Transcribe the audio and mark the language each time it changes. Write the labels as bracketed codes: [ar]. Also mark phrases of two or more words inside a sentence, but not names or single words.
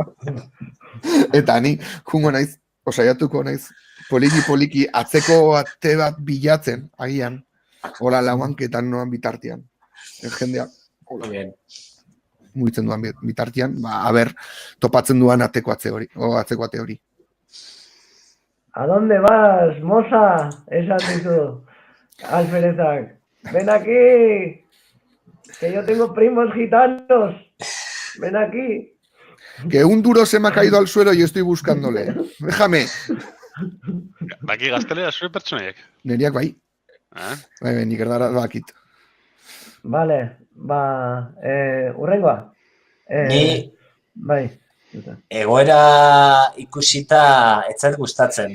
[eu] Eta ni, jungo naiz, osaiatuko naiz, poliki atzeko ate bat bilatzen, agian, hola lauanketan noan bitartian. Jendea, mugitzen duan bitartian, topatzen duan atzeko ate hori. [es] ¿A dónde vas, moza? [eu] Esan dizu, alferezak. [es] Ven aquí, que yo tengo primos gitanos. Ven aquí. Que un duro se me ha caído al suelo y estoy buscándole. Déjame. [eu] Baki gaztelera zure pertsonaiek? Neriak bai. Bai, nik erdara bakit. Vale, urrengoa. Ni... Bai. Egoera ikusita ez zait gustatzen.